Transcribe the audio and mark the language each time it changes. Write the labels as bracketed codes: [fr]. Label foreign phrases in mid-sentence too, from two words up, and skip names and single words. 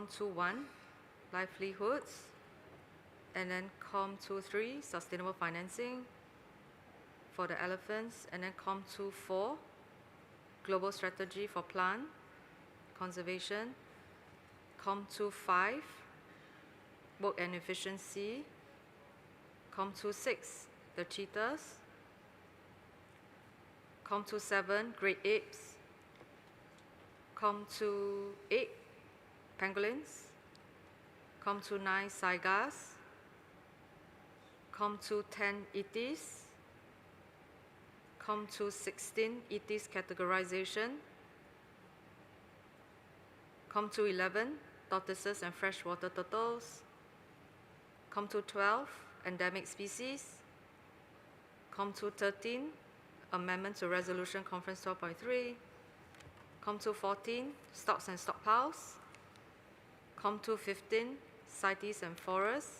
[en] 21, livelihoods, and then COM 23, sustainable financing for the elephants, and then COM 24, global strategy for plant conservation, COM 25, work and efficiency, COM 26, the cheetahs, COM 27, great apes, COM 28, pangolins, COM 29, saigas, COM 10, ETs, COM 16, ETs categorization, COM 11, tortoises and freshwater turtles, COM 12, endemic species, COM 13, amendment to resolution conference 12.3, COM 14, stocks and stockpiles, COM 15, CITES and forests.